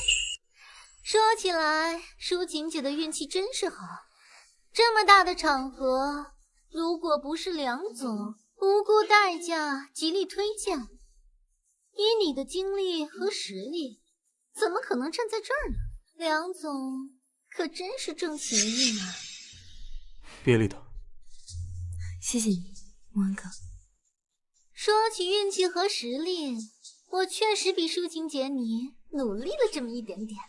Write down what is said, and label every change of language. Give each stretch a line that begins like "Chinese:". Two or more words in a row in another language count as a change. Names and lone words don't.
Chinese: 说起来，舒晴姐的运气真是好，这么大的场合，如果不是梁总不顾代價极力推荐，以你的经历和實力，怎麼可能站在這兒呢？梁總可真是重情義呢。別理他。謝謝你，穆恩哥。說起運氣和實力，我確實比舒晴姐你努力了這麼一點點。